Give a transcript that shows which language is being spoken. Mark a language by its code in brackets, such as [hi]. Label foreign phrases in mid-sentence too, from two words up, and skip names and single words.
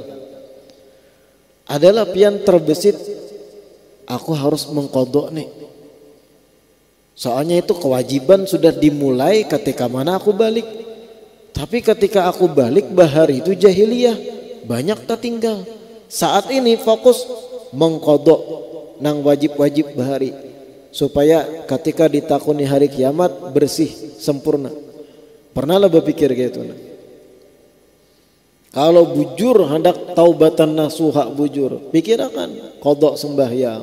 [id] Adalah pian terbesit, aku harus mengqadha nih. Soalnya itu kewajiban sudah dimulai ketika mana aku balik. Tapi ketika aku balik bahari itu jahiliyah, banyak tak tinggal. Saat ini fokus mengqadha nang wajib-wajib bahari, supaya ketika ditakuni hari kiamat bersih sempurna. Pernahlah berpikir gitu? Kalau bujur hendak [ar] taubatan nasuha [id] bujur, pikirkan qadha sembahyang.